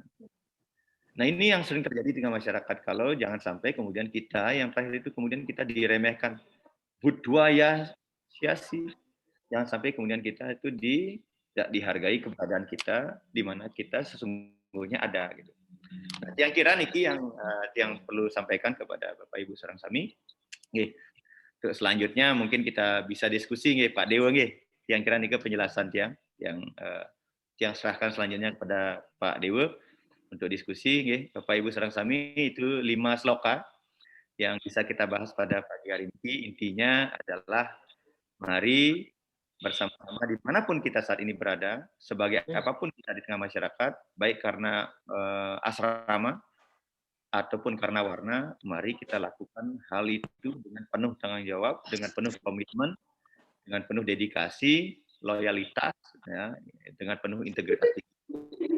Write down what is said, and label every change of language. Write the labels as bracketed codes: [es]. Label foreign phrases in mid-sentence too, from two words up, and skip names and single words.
[id] Nah ini yang sering terjadi dengan masyarakat, kalau jangan sampai kemudian kita yang terakhir itu kemudian kita diremehkan. Budwaya siasi, jangan sampai kemudian kita itu tidak dihargai keberadaan kita, di mana kita sesungguhnya ada. Gitu. Nah, yang kira niki yang perlu sampaikan kepada Bapak Ibu [ban] sareng sami. [id] Untuk selanjutnya mungkin kita bisa diskusi Pak Dewa yang kira niki penjelasan yang serahkan selanjutnya kepada Pak Dewa untuk diskusi Bapak Ibu [ban] sareng sami, [id] itu 5 sloka yang bisa kita bahas pada pagi hari ini. Intinya adalah mari bersama-sama dimanapun kita saat ini berada, sebagai apapun kita di tengah masyarakat, baik karena asrama ataupun karena warna, mari kita lakukan hal itu dengan penuh tanggung jawab, dengan penuh komitmen, dengan penuh dedikasi, loyalitas, ya, dengan penuh integritas.